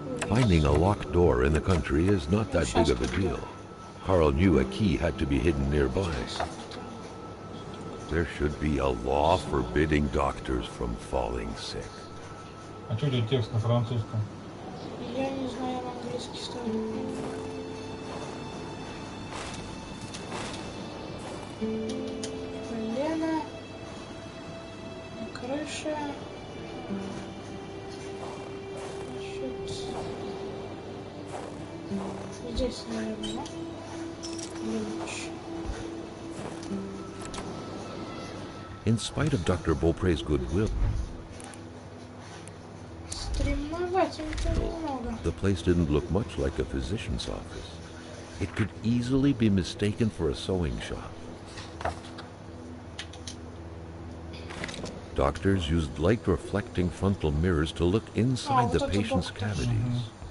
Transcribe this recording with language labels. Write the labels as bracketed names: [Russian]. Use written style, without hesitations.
[English] Finding a locked door in the country is not that big of a deal. Carl knew a key had to be hidden nearby. There should be a law forbidding doctors from falling sick. [Russian] А что у тебя текст на французском? Я не знаю, я на английский ставлю. Лена. На крыше. Значит... Здесь, наверное, да? Лучше. [English] In spite of Dr. Beaupré's goodwill, [Russian] Стремноватенько немного. [English] the place didn't look much like a physician's office. It could easily be mistaken for a sewing shop. Doctors used light-reflecting frontal mirrors to look inside the patient's cavities.